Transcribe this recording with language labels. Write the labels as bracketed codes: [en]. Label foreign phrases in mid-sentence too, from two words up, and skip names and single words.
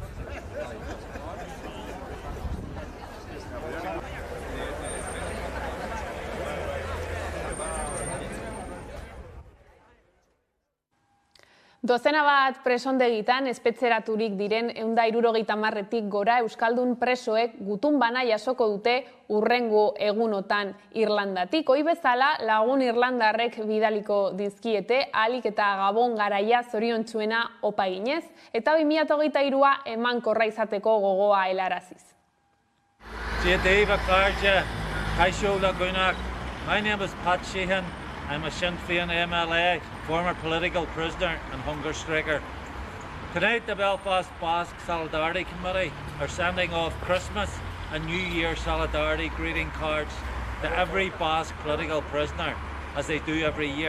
[eu] Dozena bat presondegitan espetxeraturik diren 170 gora euskaldun presoek gutun bana jasoko dute hurrengo egunotan Irlandatik. Ohi bezala lagun irlandarrek bidaliko dizkiete ahalik eta Gabon garaia zoriontsuena opa eginez, eta 2023a emankorra izateko gogoa helaraziz. Jadeva Karja, Kaisho Lagunak. [en] My name is Pat Sheehan. I'm a Sinn Féin MLA, former political prisoner and hunger striker. Tonight, the Belfast Basque Solidarity Committee are sending off Christmas and New Year solidarity greeting cards to every Basque political prisoner, as they do every year.